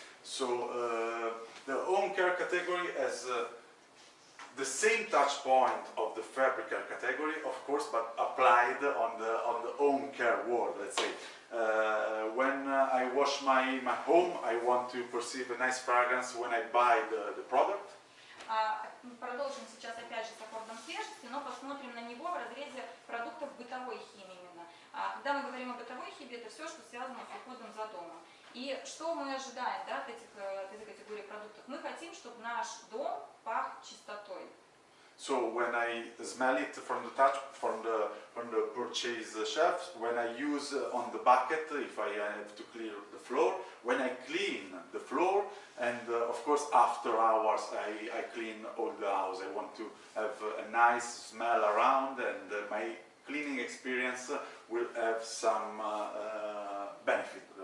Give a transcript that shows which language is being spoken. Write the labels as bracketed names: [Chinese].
[English] So the home care category has the same touch point of the fabric care category, of course, but applied on the home care world, let's say. When I wash my home, I want to perceive a nice fragrance when I buy the product. [Russian] Продолжим сейчас опять же с аккордом свежести, но посмотрим на него в разрезе продуктов бытовой химии именно. Когда мы говорим о бытовой химии, это все, что связано с уходом за домом. И что мы ожидаем, да, от этой категории продуктов? Мы хотим, чтобы наш дом пах чистотой. [English] So when I smell it from the touch, from the purchase shelf, when I use on the bucket, if I have to clear the floor, when I clean the floor, and of course after hours I clean all the house. I want to have a nice smell around, and my cleaning experience will have some benefit.